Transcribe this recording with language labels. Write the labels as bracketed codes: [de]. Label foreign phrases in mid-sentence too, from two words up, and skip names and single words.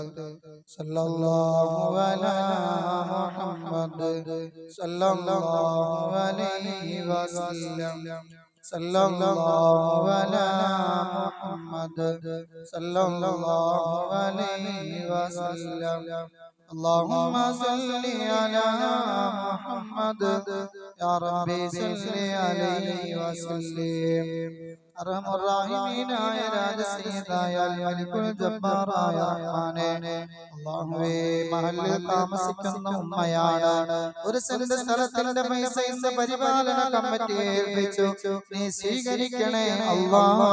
[ar] صلى الله على محمد صلى الله عليه وسلم صلى الله على محمد صلى الله عليه وسلم. اللهم صل على محمد يا ربي صل عليه وسلم. [ml] അർഹമുർറഹീമീനായ രാജസീതായ മലിക്കുൽ ജബ്ബാറായ റഹ്മാനേ, അല്ലാഹുവേ, മഹല്ലിൽ താമസിക്കുന്ന ഉമ്മയാണ്. ഒരു സെന്റ് സ്ഥലത്തിന്റെ പൈസ ഇന്ന് പരിപാലന കമ്മിറ്റിയെ ഏൽപ്പിച്ചു. നീ സ്വീകരിക്കണേ അല്ലാഹ്.